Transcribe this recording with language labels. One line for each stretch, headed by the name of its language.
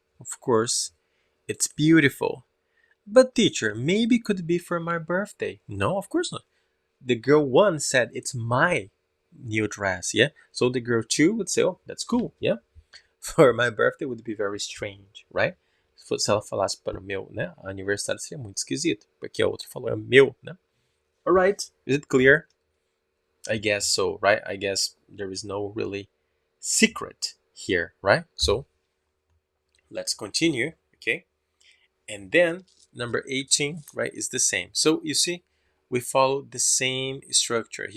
English: Of course, it's beautiful. But teacher, maybe it could be for my birthday. No, of course not. The girl 1 said it's my new dress, yeah? So the girl 2 would say, oh, that's cool, yeah? For my birthday would be very strange, right?
Portuguese: Se ela falasse para o meu, né, aniversário seria muito esquisito, porque a outra falou é meu, né?
English: Alright, is it clear? I guess so, right? I guess there is no really secret here, right? So let's continue, okay? And then number 18, right, is the same. So you see, we follow the same structure.